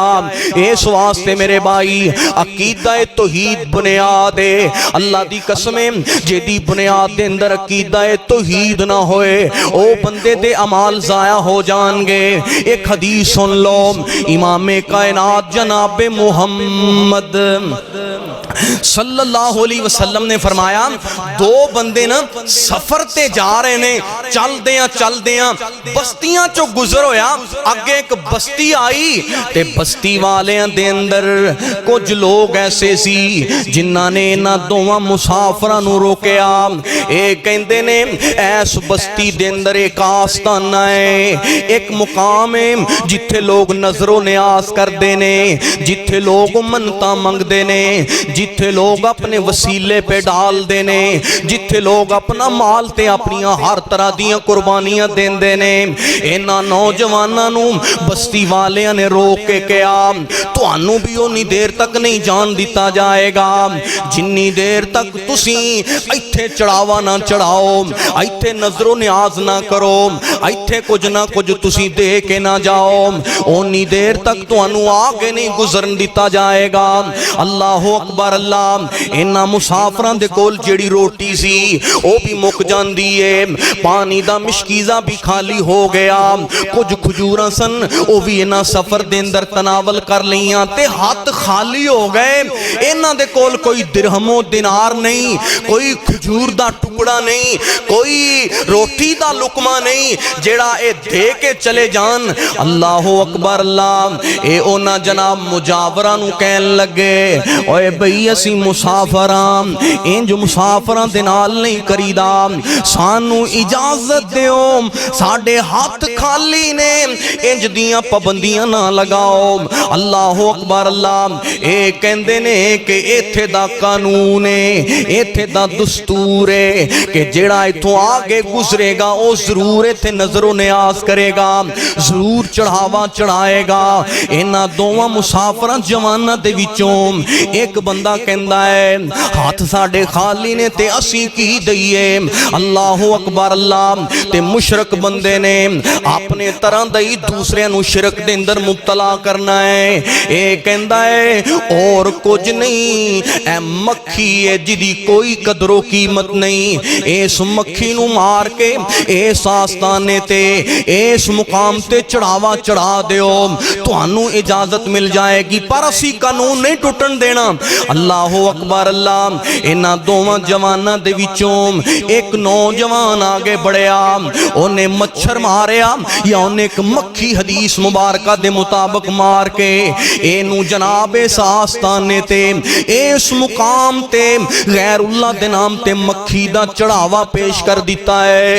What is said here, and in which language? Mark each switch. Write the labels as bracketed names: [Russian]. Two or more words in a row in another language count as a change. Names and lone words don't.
[Punjabi] اس واسطے میرے بھائی عقیدہ توحید بنیاد ہے، اللہ دی قسمیں جے دی بنیاد دے اندر عقیدہ توحید نہ ہوئے او بندے دے عمال ضائع ہو جان گے۔ ایک حدیث سن لو، امام کائنات جناب محمد [Arabic] صلی اللہ علیہ وسلم [Punjabi] نے فرمایا دو بندے نا سفر تے جا رہے نے، چل دیاں بستیاں چو گزر ہویا، اگے ایک بستی آئی تے بستی والیاں دے اندر کچھ لوگ ایسے سی جنہاں نے نہ دوواں مسافراں نو روکیا، اے کہندے نے ایس بستی دے اندر ایک آستانہ ہے، ایک مقام ہے جتھے لوگ نظر و نیاز کر دینے، جتھے لوگ منتا منگ دینے، جتھے لوگ اپنے وسیلے پہ ڈال دینے، جتھے لوگ اپنا مال تے اپنیاں ہر طرح دیاں قربانیاں دین دینے۔ اینا نوجواناں نو بستی والیاں نے روک کے کہا تو انو بھی اونی دیر تک نہیں جان دیتا جائے گا جنی دیر تک تسی ایتھے چڑھاوا نہ چڑھاؤ، ایتھے نظر و نیاز نہ کرو، ایتھے کچھ نہ کچھ تسی دے کے نہ جاؤ، اونی دیر تک تو انو آگے نہیں گزرن دیتا جائے گا۔ [Arabic] اللہ اکبر اللہ، [Punjabi] انہاں مسافران دے کول جیڑی روٹی سی او بھی مک جاندی ہے، پانی دا مشکیزہ بھی خالی ہو گیا، کچھ کھجوراں سن او بھی انہاں سفر دے اندر تناول کر لئیاں۔ دیاں تے ہاتھ خالی ہو گئے، انہاں دے کول کوئی درہم و دینار نہیں، کوئی کھجور دا ٹکڑا نہیں، کوئی روٹی دا لقمہ نہیں جیڑا اے دے کے چلے جان۔ [Arabic] اللہ اکبر اللہ، [Punjabi] اے اونا جناب مجاورانو کہن لگے، اوے بھئی اسی مسافران انج مسافران دے نال نہیں کریدا، سانو اجازت دیو، ساڑے ہاتھ خالی نے، انج دیاں پابندیاں نہ لگاؤ۔ [Arabic] اللہ اکبر اللہ، [Punjabi] اے کہندے نے کہ ایتھے دا قانون ہے، ایتھے دا دستور ہے کہ جیڑا ایتھوں آگے گزرے گا او ضرور ایتھے نظر و نیاز کرے گا، ضرور چڑھاوا چڑھائے گا۔ انہاں دوواں مسافراں جواناں دے وچوں ایک بندہ کہندا ہے ہاتھ ساڑے خالی نے تے اسی کی دئیے۔ [Arabic] اللہ اکبر اللہ، [Punjabi] تے مشرک بندے نے اپنے طرح دئی دوسرے نو شرک دے اندر مبتلا کرنا ہے۔ اے کہندا ہے اور کچھ نہیں، اے مکھی ہے جدی کوئی قدر و قیمت نہیں، اس مکھی نو مار کے اس آستانے تے اس مقام تے چڑھاوا چڑھا دیو، تو انو اجازت مل جائے گی، پر اسی قانون نہیں ٹوٹن دینا۔ [Arabic] اللہ اکبر اللہ، [Punjabi] انہاں دوواں جواناں دے وچوں ایک نوجوان آگے بڑھیا، انہیں مچھر ماریا یا انہیں ایک مکھی حدیث مبارکہ دے مطابق مار کے اینو جناب اس آستانے تے اس مقام تے غیر اللہ دے نام تے مکھی دا چڑھاوا پیش کر دیتا ہے۔